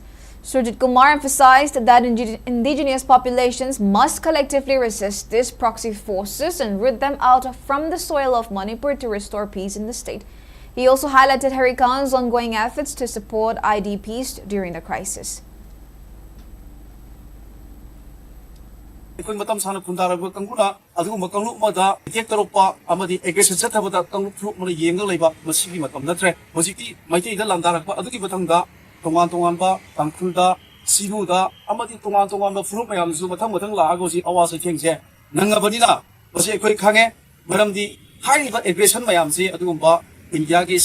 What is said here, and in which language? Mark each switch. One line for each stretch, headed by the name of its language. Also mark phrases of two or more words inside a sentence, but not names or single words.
English: Sujit Kumar emphasized that indigenous populations must collectively resist these proxy forces and root them out from the soil of Manipur to restore peace in the state. He also highlighted Herigon's ongoing efforts to support IDPs during the crisis.
Manipuri: Tongan-tonganba tangkulda sinuda amadi tongan-tonganba furup mayamsu mathang laagosi awasa thengse nangabanina basi ekhoi khange maramdi hairiba aggression mayamsi adugumba India gi